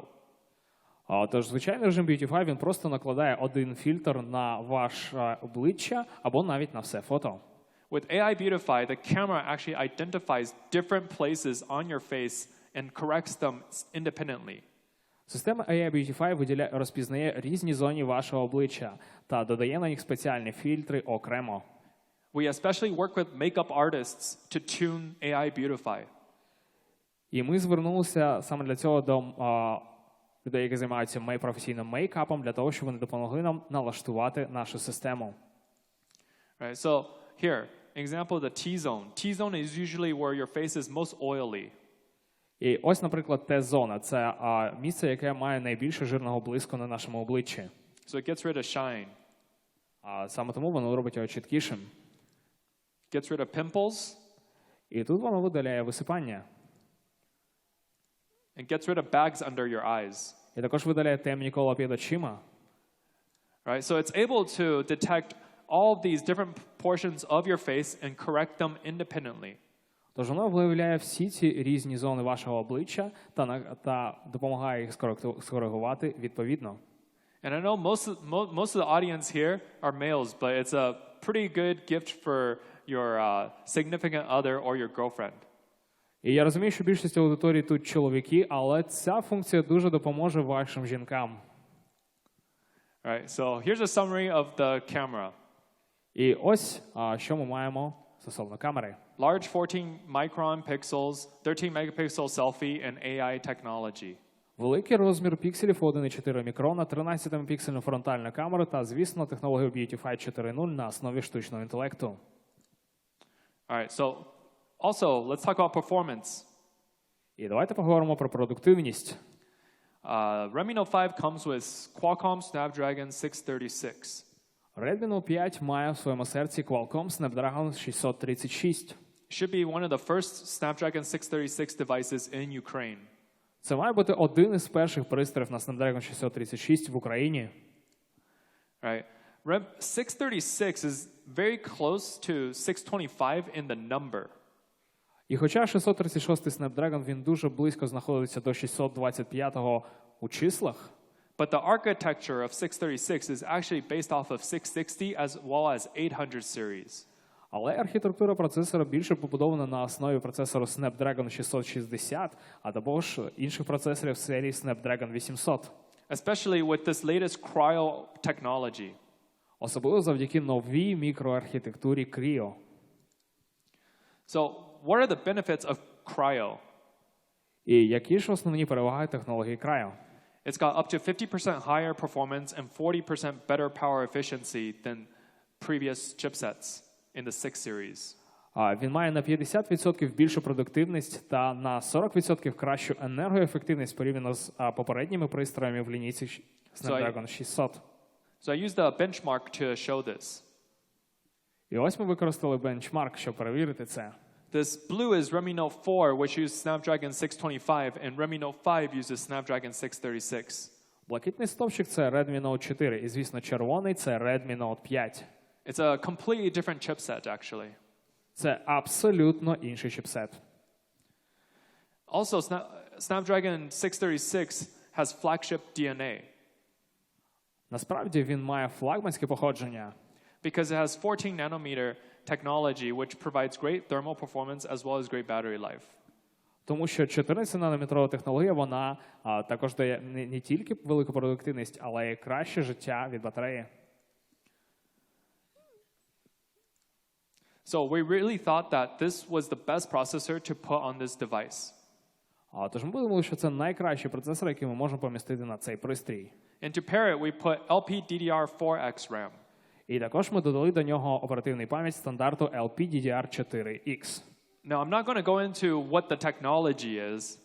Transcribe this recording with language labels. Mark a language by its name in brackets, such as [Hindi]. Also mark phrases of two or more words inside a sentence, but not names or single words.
[Ukrainian] Тож звичайний режим Beautify, він просто накладає один фільтр на ваше обличчя або навіть на все фото. [English] With AI Beautify, the camera actually identifies different places on your face and corrects them independently. [Ukrainian] Система AI Beautify розпізнає різні зони вашого обличчя та додає на них спеціальні фільтри окремо. [English] We especially work with makeup artists to tune AI Beautify. [Ukrainian] І ми звернулися саме для цього до людей, які займаються професійним мейкапом, для того, щоб вони допомогли нам налаштувати нашу систему. [English] Right, so here, example the T-zone. T-zone is usually where your face is most oily. [Ukrainian] І ось, наприклад, Т-зона – це місце, яке має найбільше жирного блиску на нашому обличчі. [English] So it gets rid of shine. [Ukrainian] Саме тому воно робить його чіткішим. [English] Gets rid of pimples. [Ukrainian] І тут воно видаляє висипання. [English] And gets rid of bags under your eyes. [Ukrainian] І також видаляє темні кола під очима. [English] Right, so it's able to detect all these different portions of your face and correct them independently. [Ukrainian] Тож воно виявляє всі ці різні зони вашого обличчя та допомагає їх скоригувати відповідно. [English] And I know most of the audience here are males, but it's a pretty good gift for your significant other or your girlfriend. [Ukrainian] І я розумію, що більшість аудиторії тут чоловіки, але ця функція дуже допоможе вашим жінкам. [English] Right, so here's a summary of the camera. [Ukrainian] І ось, що ми маємо стосовно камери. [English] Large 14-micron pixels, 13 megapixel selfie, and AI technology. [Ukrainian] Великий розмір пікселів 1,4 мікрона, 13-мегапіксельну фронтальну камеру та, звісно, технологію Beautify 4.0 на основі штучного інтелекту. [English] All right, so also, let's talk about performance. [Ukrainian] І давайте поговоримо про продуктивність. [English] Redmi Note 5 comes with Qualcomm Snapdragon 636. [Ukrainian] Redmi Note 5 має в своєму серці Qualcomm Snapdragon 636. [English] Should be one of the first Snapdragon 636 devices in Ukraine. [Ukrainian] Це має бути один із перших пристроїв на Snapdragon 636 в Україні. [English] Right. 636 is very close to 625 in the number. [Ukrainian] І хоча 636 Snapdragon, він дуже близько знаходиться до 625-го у числах, [English] but the architecture of 636 is actually based off of 660 as well as 800 series. [Ukrainian] Але архітектура процесора більше побудована на основі процесору Snapdragon 660, а також інших процесорів серії Snapdragon 800. [English] Especially with this latest Cryo technology. [Ukrainian] Особливо завдяки новій мікроархітектурі Cryo. [English] So, what are the benefits of Cryo? [Ukrainian] І які ж основні переваги технології Cryo? [English] It's got up to 50% higher performance and 40% better power efficiency than previous chipsets in the 6 series. [Ukrainian] Він має на 50% більшу продуктивність та на 40% кращу енергоефективність порівняно з попередніми пристроями в лінійці Snapdragon 600. [English] So I used a benchmark to show this. [Ukrainian] І ось ми використали бенчмарк, щоб перевірити це. [English] This blue is Redmi Note 4, which uses Snapdragon 625, and Redmi Note 5 uses Snapdragon 636. [Ukrainian] Блакитний стовпчик – це Redmi Note 4, і, звісно, червоний – це Redmi Note 5. [English] It's a completely different chipset, actually. [Ukrainian] Це абсолютно інший чіпсет. [English] Also, Snapdragon 636 has flagship DNA. [Ukrainian] Насправді, він має флагманське походження. [English] Because it has 14 nanometer technology, which provides great thermal performance as well as great battery life. [Ukrainian] Тому що 14-нанометрова технологія, вона також дає не тільки велику продуктивність, але й краще життя від батареї. [English] So we really thought that this was the best processor to put on this device. [Ukrainian] Тож ми подумали, що це найкращий процесор, який ми можемо помістити на цей пристрій. [English] And to pair it, we put LPDDR4X RAM. [Ukrainian] І також ми додали до нього оперативну пам'ять стандарту LPDDR4X. [English] Now, I'm not going to go into what the technology is,